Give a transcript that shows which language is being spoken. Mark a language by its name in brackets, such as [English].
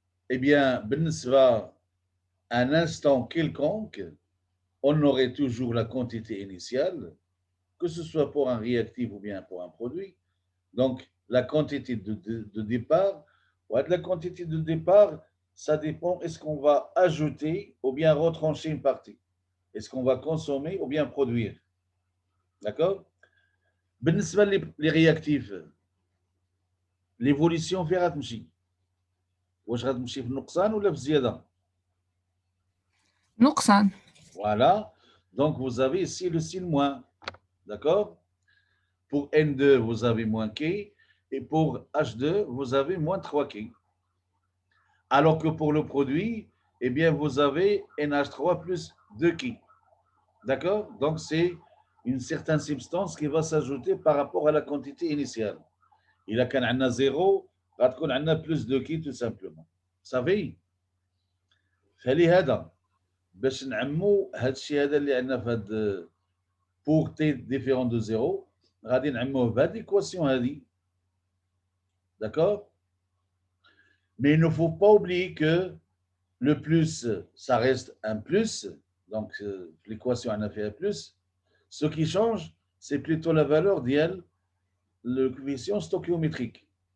[French] Eh bien, à un instant quelconque, on aurait toujours la quantité initiale, que ce soit pour un réactif ou bien pour un produit. Donc, la quantité de départ, la quantité de départ, ça dépend, est-ce qu'on va ajouter ou bien retrancher une partie? Est-ce qu'on va consommer ou bien produire? D'accord? [Arabic] بالنسبة [French] les réactifs, l'évolution [Arabic] فين غتمشي؟ واش غتمشي في النقصان ولا في الزيادة؟ نقصان. [French] Voilà. Donc, vous avez ici le signe moins. D'accord? Pour N2, vous avez moins K. Et pour H2, vous avez moins 3K. Alors que pour le produit, eh bien, vous avez NH3 plus 2K. D'accord? Donc, c'est une certaine substance qui va s'ajouter par rapport à la quantité initiale. Il a qu'un a 0, [Arabic] غتكون عندنا [French] plus 2K tout simplement. [Arabic] صافي؟ فلهذا باش نعمو هذا الشيء هذا اللي عندنا في هذا [French] pour t différent de 0, [Arabic] غادي نعموه بهذه [French] l'équation [Arabic] هذه. [French] D'accord? Mais il ne faut pas oublier que le plus, ça reste un plus. Donc, l'équation en a fait un plus. Ce qui change, c'est plutôt la valeur d'IL, le coefficient stoichiométrique.